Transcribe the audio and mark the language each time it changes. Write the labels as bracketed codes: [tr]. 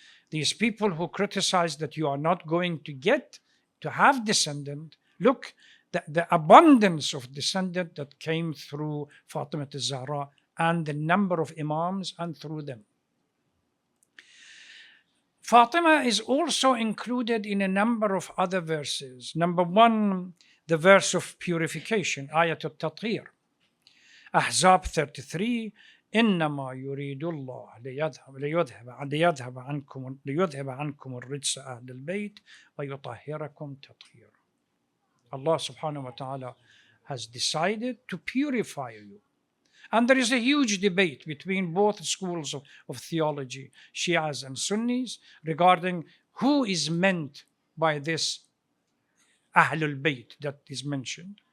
[en] These people who criticize that you are not going to get to have descendant, look, the abundance of descendant that came through Fatimah al-Zahra and the number of imams and through them. Fatima is also included in a number of other verses. Number one, the verse of purification, Ayat al-Tathir. [ar] Ahzab 33, إنما يريد الله ليذهب عنكم الرجس أهل البيت ويطهركم تطهيرا. [en] Allah subhanahu wa ta'ala has decided to purify you. And there is a huge debate between both schools of theology, Shias and Sunnis, regarding who is meant by this Ahlul Bayt that is mentioned.